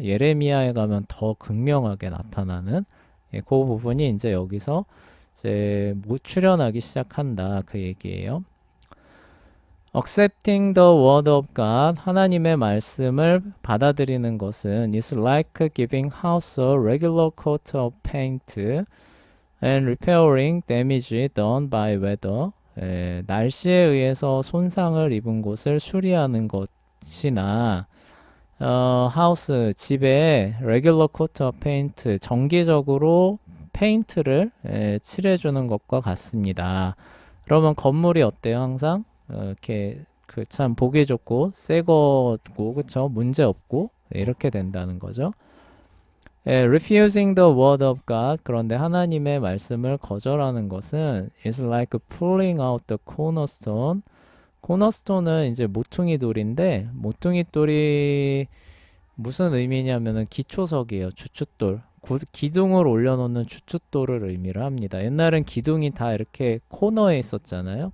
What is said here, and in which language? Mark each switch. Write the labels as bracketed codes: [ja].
[ko] 예레미야에 가면 더 극명하게 나타나는 그 부분이 이제 여기서 이제 못 출현하기 시작한다 그 얘기예요. [en] Accepting the word of God, [ko] 하나님의 말씀을 받아들이는 것은 [en] is like giving house a regular coat of paint and repairing damage done by weather. [ko] 날씨에 의해서 손상을 입은 곳을 수리하는 것이나 하우스, 집에 [en] regular coat of paint, [ko] 정기적으로 페인트를 칠해주는 것과 같습니다. 그러면 건물이 어때요? 항상 이렇게 그 참 보기 좋고 새 거고 그쵸? 문제 없고 이렇게 된다는 거죠. [en] refusing the word of God, [ko] 그런데 하나님의 말씀을 거절하는 것은 [en] is like pulling out the cornerstone. [ko] 코너스톤은 이제 모퉁이 돌인데 모퉁이 돌이 무슨 의미냐면은 기초석이에요. 주춧돌. 기둥을 올려놓는 주춧돌을 의미를 합니다. 옛날엔 기둥이 다 이렇게 코너에 있었잖아요.